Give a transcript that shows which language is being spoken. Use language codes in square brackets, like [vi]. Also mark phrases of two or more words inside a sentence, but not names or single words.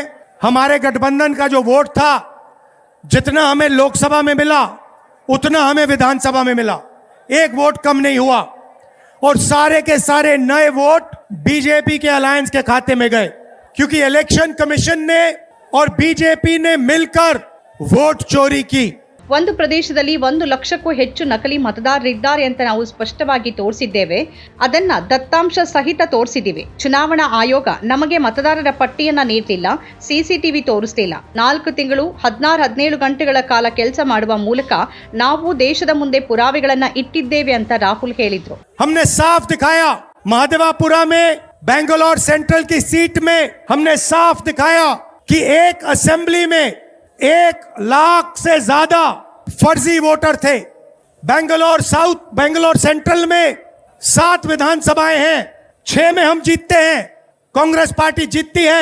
[hi] हमारे गठबंधन का जो वोट था, जितना हमें लोकसभा में मिला उतना हमें विधानसभा में मिला, 1 वोट कम नहीं हुआ। और सारे के सारे नए वोट बीजेपी के अलायंस के खाते में गए, क्योंकि [en] election commission [hi] ने और बीजेपी ने मिलकर वोट चोरी की। [kn] ಒಂದು ಪ್ರದೇಶದಲ್ಲಿ 1 ಲಕ್ಷಕ್ಕೂ ಹೆಚ್ಚು ನಕಲಿ ಮತದಾರರಿದ್ದಾರೆ ಅಂತ ನಾವು ಸ್ಪಷ್ಟವಾಗಿ ತೋರಿಸಿದ್ದೇವೆ. ಅದನ್ನ ದತ್ತಾಂಶ ಸಹಿತ ತೋರಿಸಿದ್ದೀವಿ. ಚುನಾವಣಾ ಆಯೋಗ ನಮಗೆ ಮತದಾರರ ಪಟ್ಟಿಯನ್ನ ನೀಡಲಿಲ್ಲ, ಸಿಸಿಟಿವಿ ತೋರಿಸಲಿಲ್ಲ. 4 ತಿಂಗಳು 16-17 ಗಂಟೆಗಳ ಕಾಲ ಕೆಲಸ ಮಾಡುವ ಮೂಲಕ ನಾವು ದೇಶದ ಮುಂದೆ ಪುರಾವೆಗಳನ್ನ ಇಟ್ಟಿದ್ದೇವೆ ಅಂತ ರಾಹುಲ್ ಹೇಳಿದ್ರು. [hi] हमने साफ दिखाया, महादेवापुरा में बेंगलोर सेंट्रल की सीट में हमने साफ दिखाया कि एक असेंबली में 1 लाख से ज्यादा फर्जी वोटर थे। बेंगलोर साउथ, बेंगलोर सेंट्रल में 7 विधानसभाएं हैं, 6 में हम जीतते हैं, कांग्रेस पार्टी जीतती है।